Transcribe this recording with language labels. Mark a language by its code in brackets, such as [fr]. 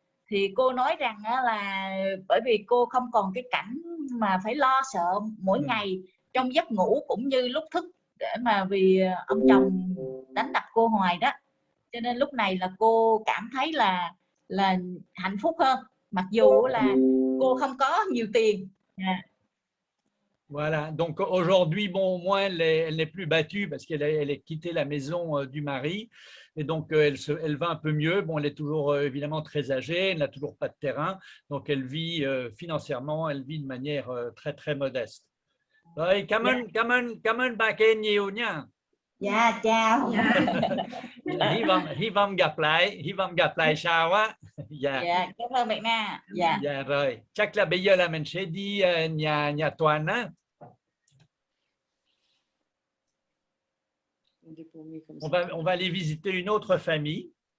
[vi] Thì cô nói rằng là bởi vì cô không còn cái cảnh mà phải lo sợ mỗi ngày trong giấc ngủ cũng như lúc thức, để mà vì ông chồng đánh đập cô hoài đó, cho nên lúc này là cô cảm thấy là hạnh phúc hơn, mặc dù là cô không có nhiều tiền. [fr] Voilà, donc aujourd'hui, bon, au moins, elle n'est plus battue parce qu'elle a quitté la maison du mari. Et donc, elle va un peu mieux. Bon, elle est toujours évidemment très âgée, elle n'a toujours pas de terrain. Donc, elle vit financièrement, elle vit de manière très, très modeste. [vi] Rồi, cảm ơn bà Ken nhiều nha. Dạ, chào. Hy vọng gặp lại sau á. Dạ, cảm ơn bạn Nga. Dạ rồi, chắc là bây giờ là mình sẽ đi nhà Toàn á. [fr] On va aller visiter une autre famille.